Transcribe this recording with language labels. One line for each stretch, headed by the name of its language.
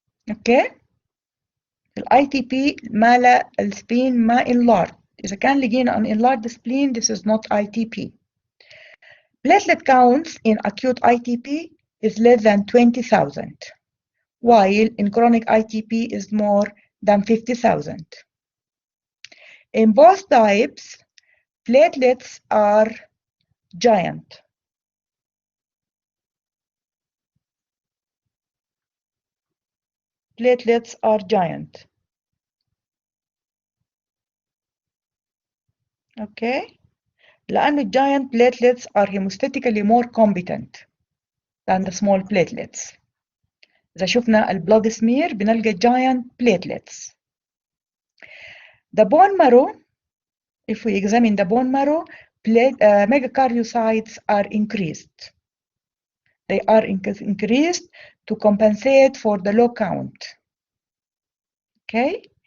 Arabic: اوكي الاي تي بي ماله السبين ما
English: enlarged.
Arabic: اذا كان لقينا
English: an enlarged spleen, this is not ITP. Platelet counts in acute ITP is less than 20,000, while in chronic ITP is more than 50,000. In both types, platelets are giant. Platelets are giant. Okay?
Arabic: لأنه
English: giant platelets are hemostatically more competent than the small platelets.
Arabic: إذا شفنا البلاد سمير بنلقى
English: giant platelets. The bone marrow, if we examine the bone marrow, megakaryocytes are increased. They are increased to compensate for the low count. Okay?